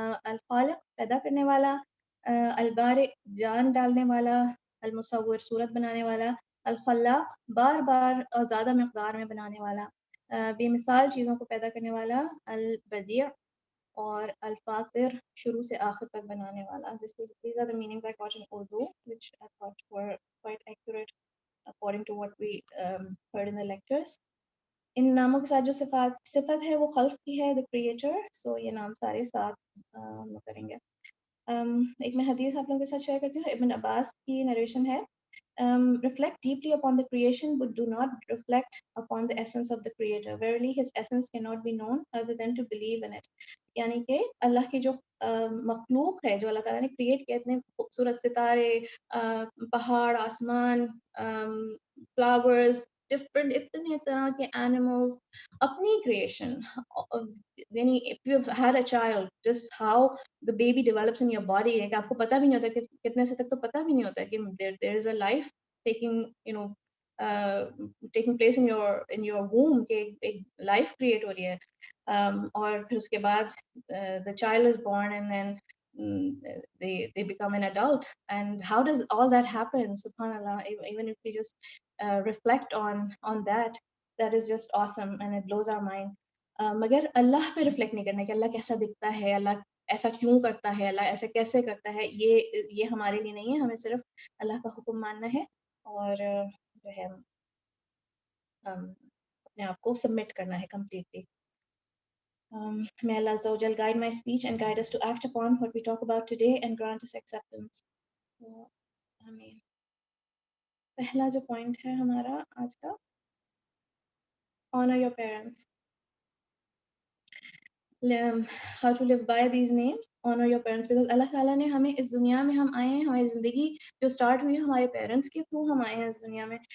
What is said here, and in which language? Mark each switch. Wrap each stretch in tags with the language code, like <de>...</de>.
<hi>अल खालिक पैदा करने वाला, अल बारि जान डालने वाला, अल मुसव्विर सूरत बनाने वाला, अल खल्लाक बार बार और ज़्यादा मकदार में बनाने वाला, बेमिसाल चीज़ों को पैदा करने वाला, अल बदी' और अल फातिर शुरू से आखिर तक बनाने वाला।</hi> <en>These are the meanings I got in Urdu, which I thought were quite accurate according to what we heard in the lectures.</en> <hi>इन नामों के साथ जो सिफत है वो खल्क़ की है,</hi> <en>The creator.</en> <hi>सो ये नाम सारे साथ हम लोग करेंगे। एक मैं हदीस आप लोगों के साथ शेयर करती हूँ, इब्न अब्बास की नरेशन है।</hi> <en>Reflect deeply upon the creation, but do not reflect upon the essence of the creator. Verily his essence cannot be known other than to believe in it.</en> <hi>यानी कि अल्लाह की जो मखलूक है, जो अल्लाह ताला ने क्रिएट किया, इतने खूबसूरत सितारे, पहाड़, आसमान, फ्लावर्स, डिफरेंट इतने तरह के एनिमल्स, अपनी क्रिएशन। यानी</hi> <en>if you had a child, just how the baby develops in your body,</en> <hi>है कि आपको पता भी नहीं होता कि कितने से तक तो पता भी नहीं होता कि</hi> <en>there is a life taking you know taking place in your womb,</en> <hi>के एक लाइफ क्रिएट हो रही है। और फिर उसके बाद</hi> <en>the child is born, and then they become an adult. And how does all that happen? Subhanallah, even if we just reflect on that, that is just awesome and it blows our mind.</en> <hi>मगर अल्लाह पे reflect नहीं करना कि अल्लाह कैसा दिखता है, अल्लाह ऐसा क्यों करता है, अल्लाह ऐसा कैसे करता है, ये हमारे लिए नहीं है। हमें सिर्फ अल्लाह का हुक्म मानना है, और जो है अपने आप को सबमिट करना है</hi> <en>completely. May Allah Azza wa Jal guide my speech and guide us to act upon what we talk about today and grant us acceptance.</en> <hi>So, आमीन। पहला जो पॉइंट है हमारा आज का,</hi> <en>honor your parents. How to live by these names, honor your parents, because</en> <hi>अल्लाह ताला ने हमें इस दुनिया में, हम आए हैं, हमारी ज़िंदगी जो स्टार्ट हुई है हमारे पेरेंट्स के थ्रू हम आए हैं इस दुनिया में।</hi>